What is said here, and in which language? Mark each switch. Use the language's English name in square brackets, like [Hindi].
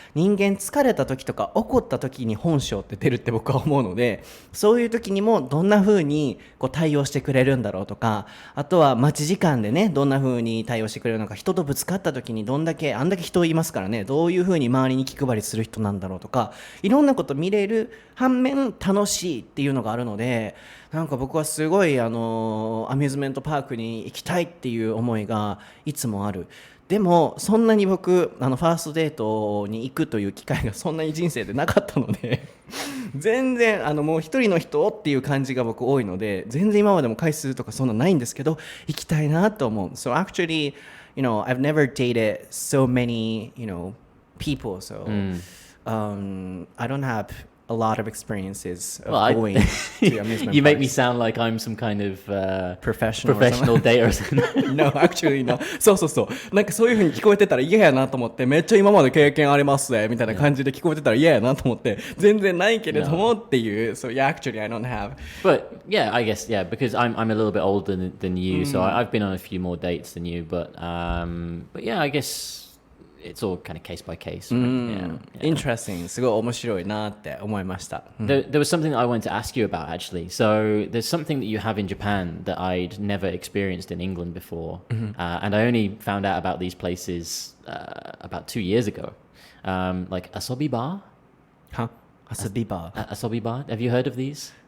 [Japanese] 人間疲れた時とか怒った時に本性って出るって僕は思うので、そういう時にもどんな風にこう対応してくれるんだろうとか、あとは待ち時間でねどんな風に対応してくれるのか、人とぶつかった時にあんだけ人いますからね、どういう風に周りに気配りする人なんだろうとか、いろんなこと見れる反面楽しいっていうのがあるので、なんか僕はすごいアミューズメントパークに行きたいっていう思いがいつもある。でもそんなに僕ファーストデートに行くという機会がそんなに人生でなかったので全然もう一人の人っていう感じが僕多いので、全然今までも回数とかそんなないんですけど行きたいなと思う。 [English] So actually, I've never dated so many, people, so I don't have a lot of experiences of going to amusement You make me parks. sound like I'm some kind of Professional or professional dater or something. No, actually no. [Japanese] そうそうそう。なんかそういう風に聞こえてたら嫌やなと思って、めっちゃ今まで経験ありますねみたいな感じで聞こえてたら嫌やなと思って、全然ないけれどもっていう。 [English] So yeah, actually I don't have. But yeah, I guess yeah, because I'm a little bit older than you, so I've been on a few more dates than you. But yeah, I guess it's all kind of case by case. Right? Interesting. [Japanese] すごい面白いなって思いました。 [English] There was something that I wanted to ask you about actually. So there's something that you have in Japan that I'd never experienced in England before, and I only found out about these places about 2 years ago. Like asobi bar. Huh? Asobi bar. Asobi bar. Have you heard of these?